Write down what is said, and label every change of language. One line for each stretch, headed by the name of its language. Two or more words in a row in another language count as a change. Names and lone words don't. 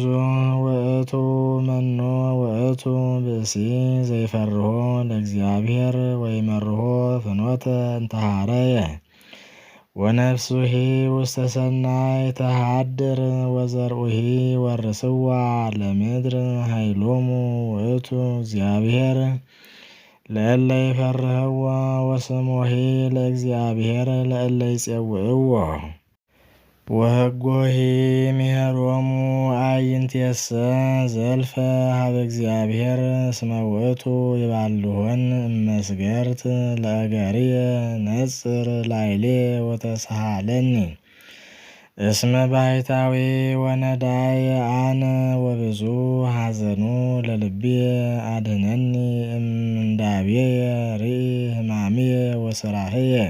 Geez: ውእቱ መኖ ውእቱ ብእሲ ዘይፈርሆ ለእግዚአብሔር ወይመርሆ ፍኖተ እንተሃረየ ወነፍሱሂ ውስተ ሰናይ ተሃድር ወዘርኡሂ ወርስዋ ለምድር ኃይሎሙ ውእቱ እግዚአብሔር ለእለ ይፈርህዎ ወስሞሂ ለእግዚአብሔር ለእለ ይጼውዕዎ ወሕጎሂ ምህሮሙ አዕይንቲየሰ ዘልፈ ሀበ እግዚአብሔር እስመ ውእቱ ይባልሆን እመስገርት ለእገርየ ነጽር ላዕሌየ ወተሳሃለኒ እስመ ባሕታዊ ወነዳይ አነ ወብዙ ሐዘኑ ለልብየ አድኅነኒ እምንዳቤየ ርኢ ሕማምየ ወስራህየ